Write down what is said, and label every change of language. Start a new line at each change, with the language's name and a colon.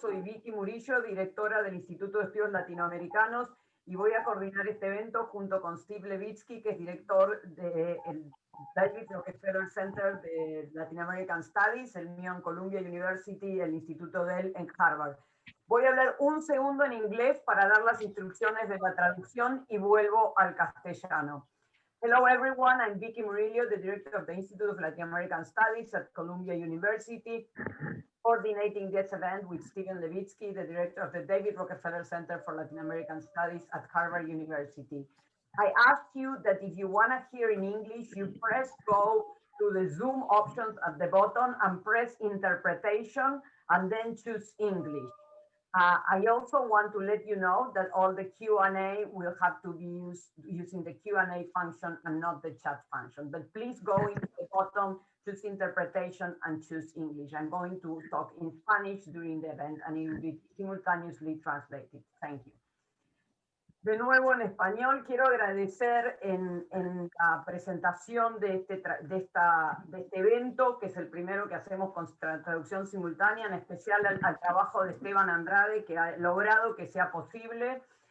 Spanish: Soy Vicky Murillo, directora del Instituto de Estudios Latinoamericanos, y voy a coordinar este evento junto con Steve Levitsky, que es director del David Rockefeller Center de Latin American Studies, el mío en Columbia University, el instituto de él en Harvard. Voy a hablar un segundo en inglés para dar las instrucciones de la traducción y vuelvo al castellano.
English: Hello everyone, I'm Vicky Murillo, the director of the Institute of Latin American Studies at Columbia University, coordinating this event with Steven Levitsky, the director of the David Rockefeller Center for Latin American Studies at Harvard University. I ask you that if you want to hear in English, you press go to the Zoom options at the bottom and press interpretation and then choose English. I also want to let you know that all the Q&A will have to be used using the Q&A function and not the chat function. But please go into the bottom, choose interpretation and choose English. I'm going to talk in Spanish during the event and it will be simultaneously translated. Thank you.
Spanish: De nuevo en español, quiero agradecer en la presentación de este evento, que es el primero que hacemos con traducción simultánea, en especial al trabajo de Esteban Andrade, que ha logrado que sea posible.